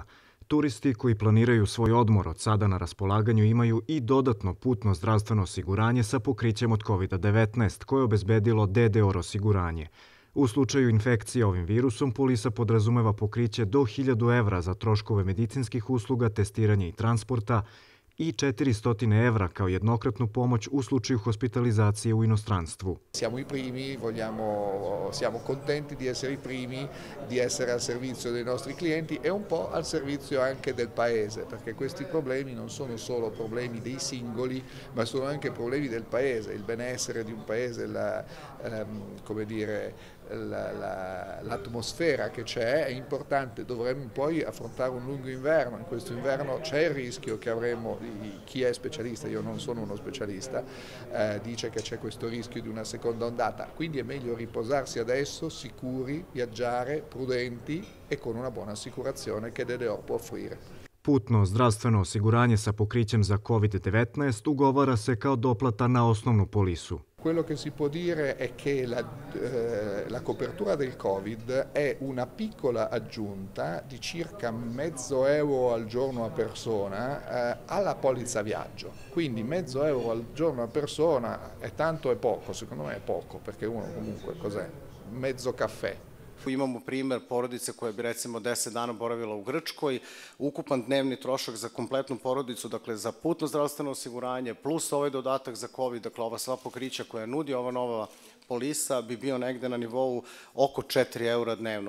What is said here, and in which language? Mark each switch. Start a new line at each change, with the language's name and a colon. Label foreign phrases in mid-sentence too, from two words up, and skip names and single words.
Serbian: Turisti koji planiraju svoj odmor od sada na raspolaganju imaju i dodatno putno zdravstveno osiguranje sa pokrićem od COVID-19 koje je obezbedilo DDOR osiguranje. U slučaju infekcije ovim virusom, polisa podrazumeva pokriće do 1.000 evra za troškove medicinskih usluga, testiranja i transporta i 400 evra kao jednokratnu pomoć u slučaju hospitalizacije u inostranstvu.
Italian: Siamo i primi, siamo contenti di essere i primi, di essere al servizio dei nostri clienti e un po' al servizio anche del paese, perché questi problemi non sono solo problemi dei singoli, ma sono anche problemi del paese, il benessere di un paese, l'atmosfera che c'è è importante. Dovremmo poi affrontare un lungo inverno. In questo inverno c'è il rischio che avremo, chi è specialista, io non sono uno specialista, dice che c'è questo rischio di una seconda ondata, quindi è meglio riposarsi adesso, sicuri, viaggiare, prudenti e con una buona assicurazione che DDOR può offrire.
Serbian: Putno zdravstveno osiguranje sa pokrićem za COVID-19 ugovara se kao doplata na osnovnu polisu.
Italian: Quello che si può dire è che la copertura del Covid è una piccola aggiunta di circa €0,5 al giorno a persona alla polizza viaggio. Quindi €0,5 al giorno a persona è tanto e poco, secondo me è poco, perché uno comunque cos'è? Mezzo caffè.
Serbian: Imamo primer porodice koja bi recimo 10 dana boravila u Grčkoj, ukupan dnevni trošak za kompletnu porodicu, dakle za putno zdravstveno osiguranje plus ovaj dodatak za COVID, dakle ova sva pokrića koja nudi ova nova polisa bi bio negde na nivou oko €4 dnevno.